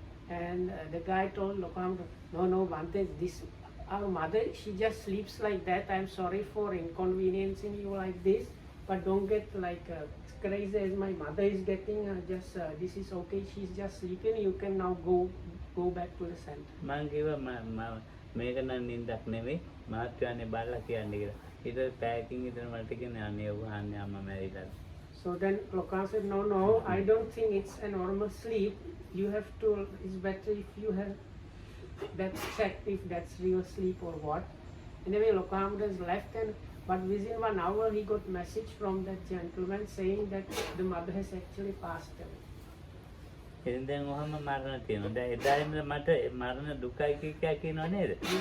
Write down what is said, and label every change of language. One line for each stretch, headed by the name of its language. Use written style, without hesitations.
English: And the guy told Lokam, no, Bhante, this our mother, she just sleeps like that. I'm sorry for inconveniencing you like this, but don't get like crazy as my mother is getting. Just this is okay. She's just sleeping. You can now go back to the center.
Sinhala: මං කිව්වා මේක නම් නින්දක් නෙවෙයි මහත්යනේ බලලා කියන්නේ කියලා. ඊට පැයකින් ඉඳන් මට කියන්නේ අනේ වහන්නේ අම්මා මැරිලා.
English: So then Lokam said, no, I don't think it's a normal sleep. You have to, it's better if you have that checked if that's real sleep or what. Anyway, Lokam has left, but within 1 hour he got message from that gentleman saying that the mother has actually passed away.
Sinhala: ඉතින් දැන් ඔහම මරණ තියෙනවා. දැන් එදායිම මට මරණ දුකයි කියනවා නේද?